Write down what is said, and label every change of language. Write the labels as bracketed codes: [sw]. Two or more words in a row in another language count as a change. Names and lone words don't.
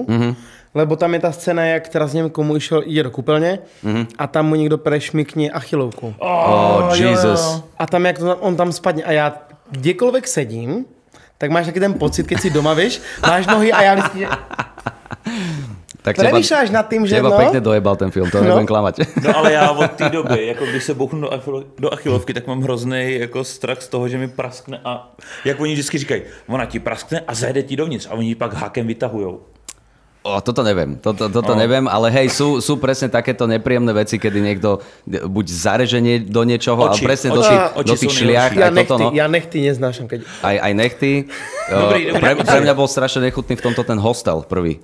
[sk] Lebo tam je ta scéna, jak teraz nevím, komu ide do kúpeľne a tam mu někdo prešmykne achilovku. [en] Oh, Jesus. [cs] Jo. [sk] A tam, jak on tam spadne a já kdekoľvek sedím, tak máš taký ten pocit, keď si doma, vieš, máš nohy a [cs] já vždycky, [sk] že... Tak premýšľaš nad tým, že teba pekne dojebal ten film, to nebudem klamať. [cs] No ale já od té doby, jako když se bouchnu do achilovky, tak mám hrozný jako strach z toho, že mi praskne a jak oni vždycky říkají, ona ti praskne a zajde ti dovnitř a oni pak hákem vytahujou. [sk] Toto neviem, neviem, ale hej, sú presne takéto nepríjemné veci, kedy niekto buď zareženie do niečoho, ale presne do tých šliach. Ja nechty neznášam. Aj nechty. Pre mňa bol strašne nechutný v tomto ten hostel prvý.